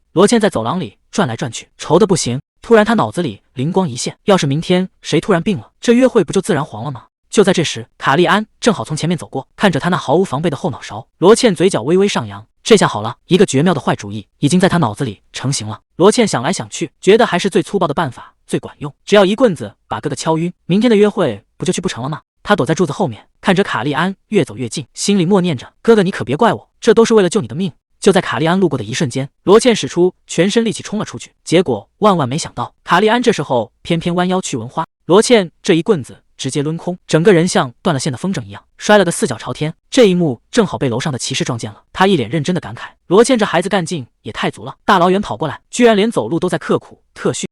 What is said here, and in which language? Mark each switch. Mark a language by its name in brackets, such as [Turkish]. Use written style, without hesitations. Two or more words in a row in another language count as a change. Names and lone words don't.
[Chinese] 羅茜在走廊裡轉來轉去，愁得不行。突然他腦子裡靈光一現，要是明天誰突然病了，這約會不就自然黃了嗎？就在這時，卡利安正好從前面走過，看着他那毫無防備的後腦勺，羅茜嘴角微微上揚。這下好了，一個絕妙的壞主意已經在他腦子裡成型了。羅茜想來想去，覺得還是最粗暴的辦法最管用，只要一棍子把哥哥敲暈，明天的約會不就去不成了嗎？他躲在柱子後面，看着卡利安越走越近，心裡默念着：“哥哥，你可別怪我，這都是為了救你的命。” 就在卡利安路過的一瞬間，羅茜使出全身力氣衝了出去，結果萬萬沒想到，卡利安這時候偏偏彎腰去聞花，羅茜這一棍子直接掄空，整個人像斷了線的風筝一樣摔了個4腳朝天。這一幕正好被樓上的騎士撞見了，他一臉認真的感慨：“羅茜這孩子幹勁也太足了，大老遠跑過來，居然連走路都在刻苦特訓。”